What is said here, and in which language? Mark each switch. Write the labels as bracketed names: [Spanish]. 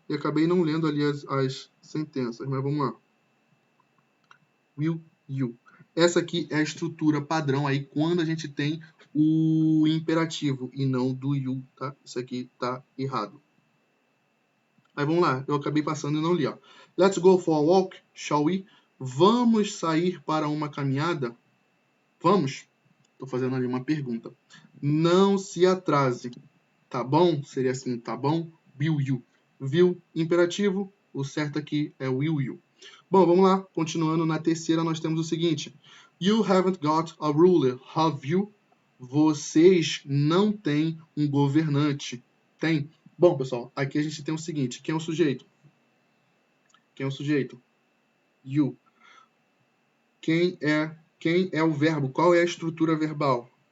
[Portuguese] E acabei não lendo ali as sentenças, mas vamos lá. [English] Will you. [Portuguese] Essa aqui é a estrutura padrão aí quando a gente tem o imperativo e não do you, tá? Isso aqui tá errado. Aí vamos lá, eu acabei passando e não li, ó. [English] Let's go for a walk, shall we? [Portuguese] Vamos sair para uma caminhada? Vamos? Estou fazendo ali uma pergunta. Não se atrase. Tá bom? Seria assim, tá bom? [English] Will you. [Portuguese] Viu? Imperativo. O certo aqui é [English] will you. [Portuguese] Bom, vamos lá. Continuando na terceira, nós temos o seguinte. [English] You haven't got a ruler, have you? [Portuguese] Vocês não têm um governante. Tem? Bom, pessoal, aqui a gente tem o seguinte. Quem é o sujeito? Quem é o sujeito? You. Quem é o verbo? Qual é a estrutura verbal?